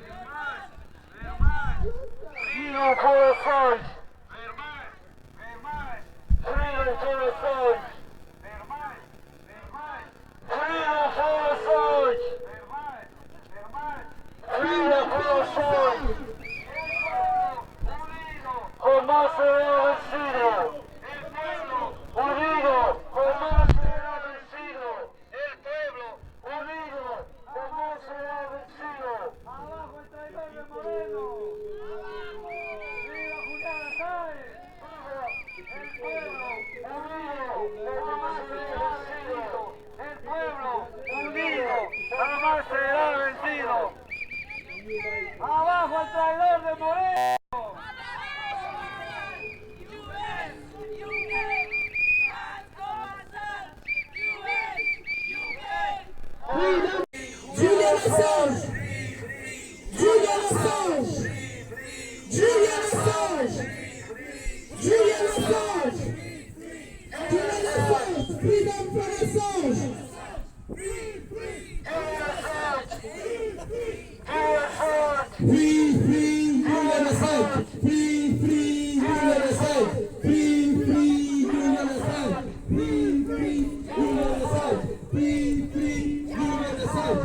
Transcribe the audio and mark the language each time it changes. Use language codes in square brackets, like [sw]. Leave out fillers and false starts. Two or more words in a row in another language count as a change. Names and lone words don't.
[en] Freedom for Assange. Freedom for Assange. Freedom for Assange. Freedom for Assange. [es] Jamás será vencido. Unido, jamás será vencido. El pueblo unido, jamás será vencido. Abajo el traidor de Moreno. Viva Julian Assange. El pueblo unido, jamás será vencido. El pueblo unido, jamás será vencido. Abajo el traidor de Moreno. [en] Freedom. Julian Assange. Julian Assange. Julian Assange. Julian Assange. Julian Assange. Freedom for Assange. Free Julian Assange. Free Julian Assange. Free Julian Assange. Free Julian Assange. Free Julian Assange.